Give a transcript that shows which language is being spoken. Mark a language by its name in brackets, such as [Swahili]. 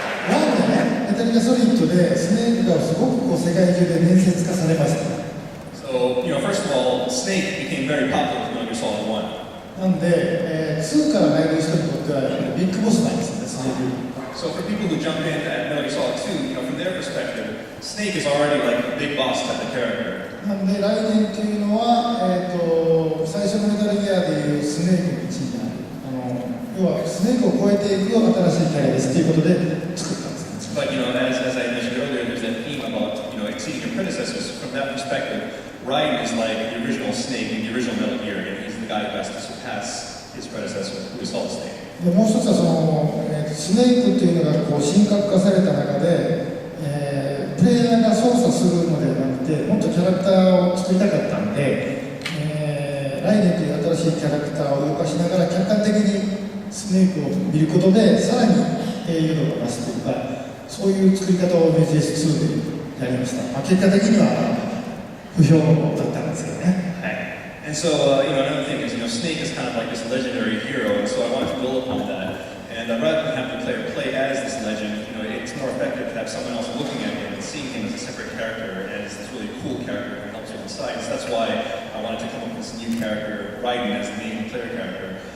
[Japanese] ラーメンね、メタリカソリッドでスネークがすごくこう世界中で伝説化されました。 [English] So, first of all, Snake became very popular with Metal Gear Solid 1. [Japanese] なんで、2から入る人にとってはビッグボスなんですよね、スネーク。 [English] So for people who jump in at Metal Gear Solid 2, from their perspective, Snake is already like a big boss type of character. [Japanese] なんで、ライデンというのは、最初のメタルギアでいうスネークの位置になる。要はスネークを超えていく新しいキャラですということで作ったんですね。 [English] But as I mentioned earlier, there's that theme about exceeding your predecessors. From that perspective, Raiden is like the original Snake in the original Metal Gear, and he's the guy who has to surpass his predecessor, who is Solid Snake. [Japanese] でもう一つはその、スネークというのがこう神格化された中で、プレイヤーが操作するのではなくてもっとキャラクターを作りたかったんで、ライデンという新しいキャラクターを動かしながら客観的にスネークを見ることでさらに英雄度が増すというかそういう作り方を MGS2 でやりました、結果的には不評だったんですけどね。 [English] And so, another thing is, Snake is kind of like this legendary hero, and so I wanted to build upon that. And rather than have the player play as this legend, it's more effective to have someone else looking at him and seeing him as a separate character, as this really cool character who helps you on the side. So that's why I wanted to come up with this new character, Raiden, as the main player character.